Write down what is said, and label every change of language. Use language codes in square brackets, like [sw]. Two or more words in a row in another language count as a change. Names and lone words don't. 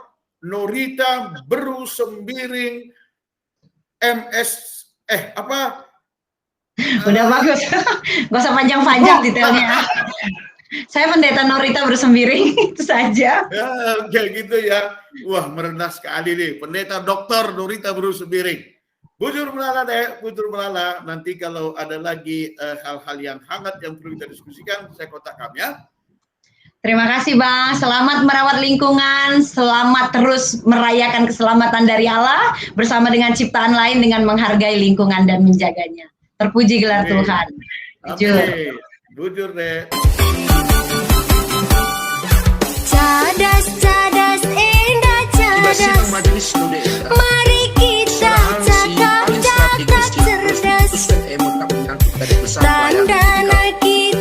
[id] Norita Beru Sembiring MS Udah bagus, gak usah panjang-panjang detailnya. Saya Pendeta Norita Beru Sembiring, itu saja. Ya, kayak gitu ya. Wah, merendah sekali nih. Pendeta Dr. Norita Beru Sembiring. [btx] Bujur melala. [id] Nanti kalau ada lagi hal-hal yang hangat yang perlu kita diskusikan, saya kontak kami ya. Terima kasih, Bang. Selamat merawat lingkungan, selamat terus merayakan keselamatan dari Allah bersama dengan ciptaan lain dengan menghargai lingkungan dan menjaganya. Terpuji gelar Tuhan. Bujur. [btx] Bujur deh. [id] Cadas, indah cadas. Mari kita cakap cerdas. Tanda